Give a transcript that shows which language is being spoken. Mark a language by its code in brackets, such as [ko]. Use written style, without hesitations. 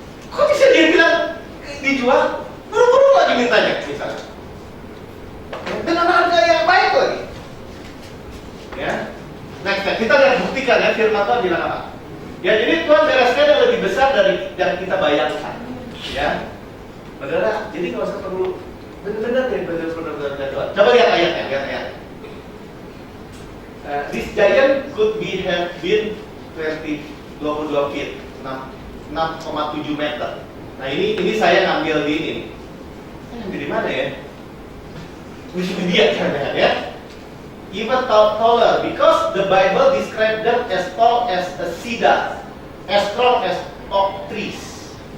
[id] Kok bisa dia bilang dijual, buru-buru lagi mintanya misalnya, dengan harga yang baik lagi. Ya, next kita lihat buktikan ya, firman Tuhan bilang apa? Ya jadi Tuhan bereskan yang lebih besar dari yang kita bayangkan, ya. Saudara, jadi nggak usah perlu benar-benar Tuhan. Coba lihat ayatnya, [en] this giant could have been 22 feet, 6,7 meter. [id] Nah ini saya ngambil di ini. Saya ngambil di mana ya? Wikipedia kan ya. [en] Even taller, because the Bible describes them as tall as a cedar, as strong as oak trees.